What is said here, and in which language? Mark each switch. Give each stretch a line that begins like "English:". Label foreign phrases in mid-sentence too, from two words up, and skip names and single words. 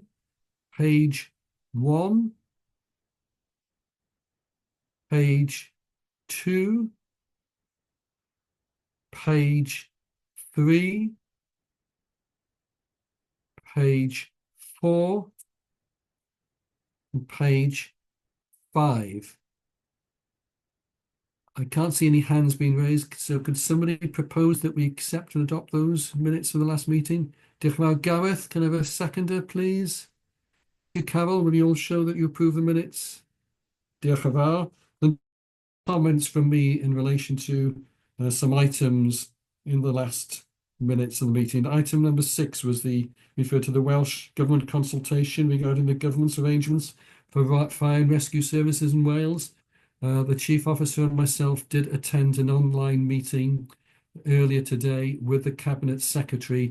English: Page 1, page 2, page 3, page 4, and page 5. I can't see any hands being raised, so could somebody propose that we accept and adopt those minutes for the last meeting?
Welsh: Diolch yn fawr.
English: Gareth, can I have a seconder, please? You, Carol, will you all show that you approve the minutes?
Welsh: Diolch yn fawr.
English: And comments from me in relation to some items in the last minutes of the meeting. Item number 6 was referred to the Welsh Government consultation regarding the government's arrangements for fire and rescue services in Wales. The chief officer and myself did attend an online meeting earlier today with the cabinet secretary.